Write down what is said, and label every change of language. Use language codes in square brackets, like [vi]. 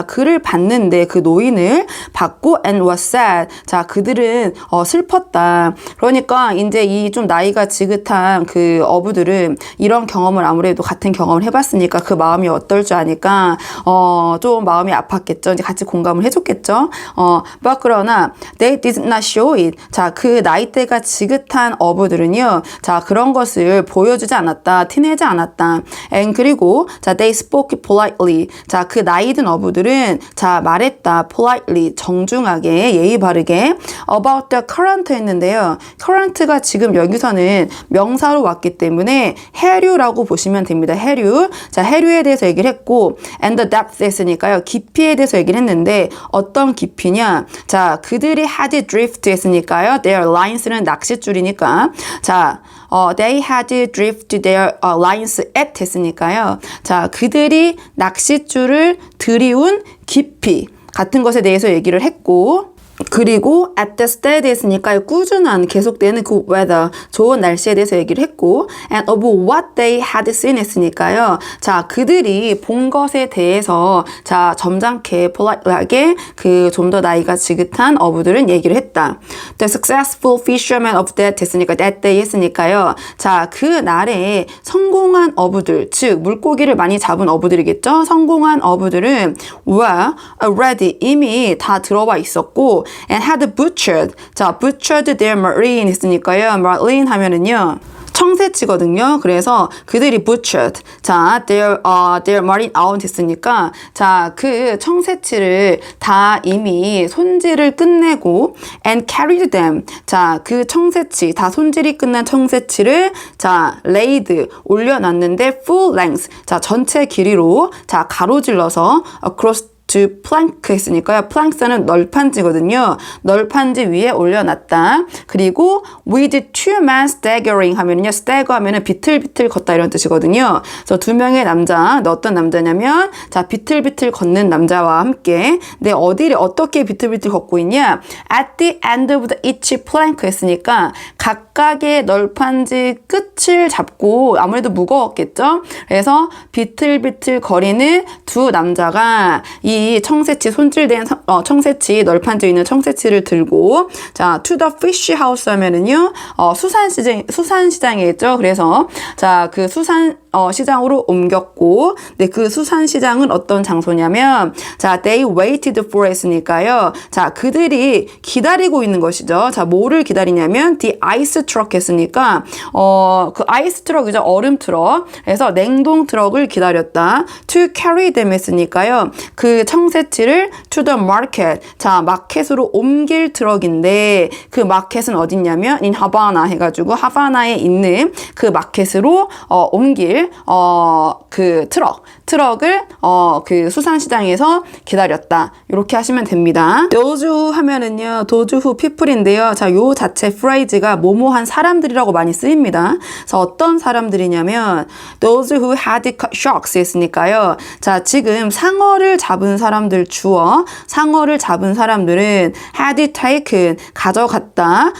[ko] 자, 그를 봤는데 그 노인을 봤고 [en] and was sad. [ko] 자, 그들은 슬펐다. 그러니까 이제 이 좀 나이가 지긋한 그 어부들은 이런 경험을 아무래도 같은 경험을 해봤으니까 그 마음이 어떨 줄 아니까 좀 마음이 아팠겠죠. 이제 같이 공감을 해줬겠죠. [en] but [ko] 그러나 [en] they did not show it. [ko] 자, 그 나이대가 지긋한 어부들은요, 자, 그런 것을 보여주지 않았다, 티내지 않았다. [en] and [ko] 그리고 자, [en] they spoke politely. [ko] 자, 그 나이 든 어부들은 자, 말했다, politely, 정중하게, 예의 바르게. [en] about the current [ko] 했는데요. current가 지금 여기서는 명사로 왔기 때문에 해류라고 보시면 됩니다. 해류. 자, 해류에 대해서 얘기를 했고, [en] and the depth [ko] 했으니까요. 깊이에 대해서 얘기를 했는데 어떤 깊이냐? 자, 그들이 [en] had drift [ko] 했으니까요. their lines는 낚싯줄이니까. [en] 자, they had drift their lines at [ko] 했으니까요. 자, 그들이 낚싯줄을 들이운 깊이 같은 것에 대해서 얘기를 했고, 그리고 [en] at the steady [ko] 했으니까 꾸준한 계속되는 그 weather 좋은 날씨에 대해서 얘기를 했고 [en] and of what they had seen [ko] 했으니까요. 자, 그들이 본 것에 대해서 자, 점잖게 polite하게 그 좀 더 나이가 지긋한 어부들은 얘기를 했다. [en] The successful fishermen of that [ko] 했으니까 [en] that day [ko] 했으니까요. 자, 그 날에 성공한 어부들, 즉 물고기를 많이 잡은 어부들이겠죠. 성공한 어부들은 [en] were already [ko] 이미 다 들어와 있었고 [en] and had butchered. 자, butchered their marine [ko] 했으니까요. marine 하면은요. 청새치거든요. 그래서 그들이 butchered. 자, [en] their marine out [ko] 했으니까 자, 그 청새치를 다 이미 손질을 끝내고 [en] and carried them. [ko] 자, 그 청새치, 다 손질이 끝난 청새치를 자, laid 올려놨는데 [en] full length. [ko] 자, 전체 길이로 자, 가로질러서 [en] across to plank [ko] 했으니까요. 플랑크는 널판지거든요. 널판지 위에 올려놨다. [en] 그리고 with two men staggering [ko] 하면은요. stagger 하면은 비틀비틀 걷다 이런 뜻이거든요. 그래서 두 명의 남자, 어떤 남자냐면 자, 비틀비틀 걷는 남자와 함께 네, 어디를 어떻게 비틀비틀 걷고 있냐? [en] at the end of the each plank [ko] 했으니까 각각의 널판지 끝을 잡고 아무래도 무거웠겠죠? 그래서 비틀비틀 거리는 두 남자가 이 청새치 손질된 청새치 널판져 있는 청새치를 들고 자 [en] to the fish house [ko] 하면은요 수산시장이겠죠. 그래서 자 그 시장으로 옮겼고 네, 그 수산시장은 어떤 장소냐면 자 [en] they waited for [ko] 했으니까요. 자 그들이 기다리고 있는 것이죠. 자 뭐를 기다리냐면 [en] the ice truck [ko] 했으니까 그 아이스 트럭이죠. 얼음 트럭. 그래서 냉동 트럭을 기다렸다. [en] to carry them [ko] 했으니까요. 그 청새치를 [en] to the market. [ko] 자 마켓으로 옮길 트럭인데 그 마켓은 어딨냐면 [en] in Havana [ko] 해가지고 하바나에 있는 그 마켓으로 옮길 그 트럭을 그 수산시장에서 기다렸다. 이렇게 하시면 됩니다. [en] those who [ko] 하면은요, [en] those who people인데요. [ko] 자, 요 자체 프레이즈가 뭐뭐한 사람들이라고 많이 쓰입니다. 그래서 어떤 사람들이냐면 [en] those who had sharks [ko] 했으니까요. 자, 지금 상어를 잡은 사람들 주어 상어를 잡은 사람들은 [en] had taken [ko] 가져갔다.